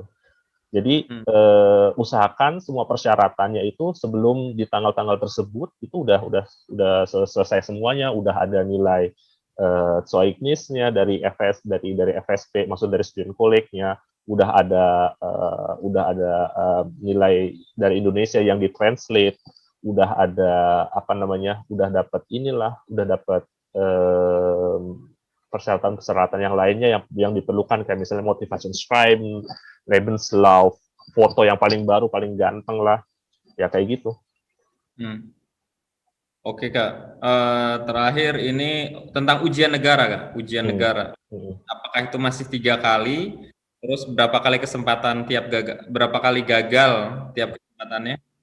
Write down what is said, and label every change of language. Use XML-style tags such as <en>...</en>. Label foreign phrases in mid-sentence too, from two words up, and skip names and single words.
<id>Jadi usahakan semua persyaratannya itu sebelum di tanggal-tanggal tersebut itu udah selesai semuanya, udah ada nilai Zeugnisnya dari FSP, maksud dari</id> <en>student college-</en> <id>nya, udah ada nilai dari Indonesia yang ditranslate, udah ada udah dapat persyaratan yang lainnya yang diperlukan, kayak misalnya motivation schreiben, Lebenslauf, foto yang paling baru, paling ganteng lah, ya kayak gitu. Oke Kak, terakhir ini tentang ujian negara Kak, ujian negara. Apakah itu masih 3 kali? Terus berapa kali kesempatan berapa kali gagal tiap kesempatannya?</id>